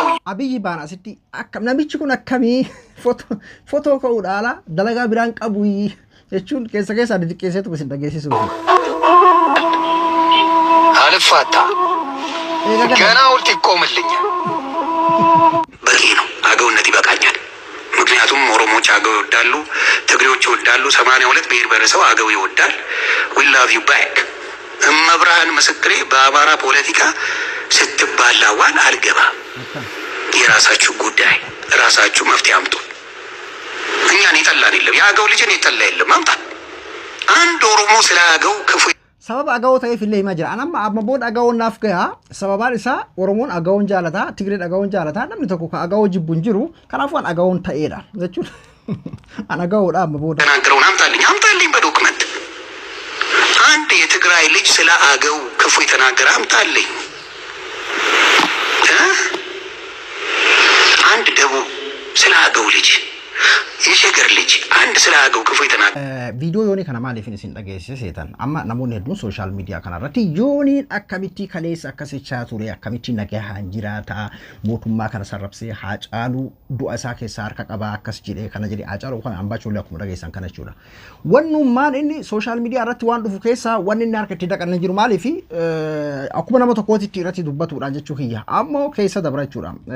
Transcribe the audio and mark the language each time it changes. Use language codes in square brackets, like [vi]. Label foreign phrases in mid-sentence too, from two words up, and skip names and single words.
[am] አብይ ባና ሲቲ አከም ነሚች ኩን አከሚ ፎቶ ከውዳላ ደለጋ ቢራን ቀቡይ እቹን ከሰከሳ ድድቄሰቱ በሲንደገሲሱ አልፋታ ገና ውልት ይቆምልኛል። በቂ ነው። አገውነት ይበቃኛል። ምክንያቱም ኦሮሞዎች አገው ይወዳሉ፣ ትግሬዎች ይወዳሉ፣ 82 ብሔር ብሔረሰብ አገው ይወዳል። [en] we love you back። [am] እመብርሃን ምስክሬ በአማራ ፖለቲካ ስትባላዋል አልገባም። የራሳችሁ ጉዳይ፣ ራሳችሁ መፍትሄ አምጡ። እኛን የጠላን የለም። የአገው ልጅን የጠላ የለም። አምጣ። አንድ ኦሮሞ ስለ አገው ክፉ [om] sabab agaw ta'e fillee hima jira anamma amma bood agaw naaf gaya sababaan isaa oromoon agawon jaalata tigreed agawon jaalata namni tokko ka agaw jibbun jiru kanaafuu an agawon ta'eedha jechuudha an agawodha amma bood [am] ተናገረውን አምጣልኝ በዶክመንት አንድ የትግራይ ልጅ ስለ አገው ክፉ የተናገረ አምጣልኝ። አንድ ደቡብ ስለ አገው ልጅ የሸገር ልጅ አንድ ስለ አገው ክፉ የተናገረ [om] ቪዲዮ ዮኒ kana maaliif isin dhageessise seetan amma namoonni hedduun [en] social media [om] kana irratti yooniin akkamitti kaleessa akkasichaa ture akkamitti nagahaan jiraata mootummaa kana sarrabsee Haacaaluu du'a isaa keessaa harka qabaa akkas jedhee kana jedhee Haacaaluu kan hambaachuulee akkuma dhageessan kana jechuudha. Wannummaan inni [en] social media [om] irratti waan dhufu keessaa wanni inni harka itti dhaqannee jiru maaliif akkuma nama tokkootti irratti dubbatuudhaan jechuu kiyya ammoo keessa dabra jechuudha.